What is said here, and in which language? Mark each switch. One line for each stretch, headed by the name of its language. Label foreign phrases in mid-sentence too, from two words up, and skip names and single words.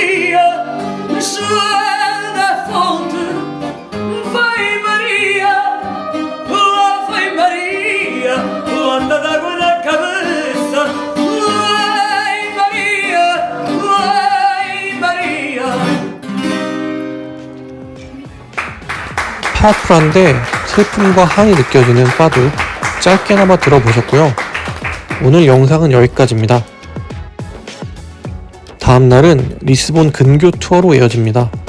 Portuguese: dia, chega da fonte, vai Maria, lá vai Maria, anda d'água na cabeça, vai Maria.
Korean: 파워풀한데 슬픔과 한이 느껴지는 파두 짧게나마 들어보셨고요. 오늘 영상은 여기까지입니다. 다음날은 리스본 근교 투어로 이어집니다.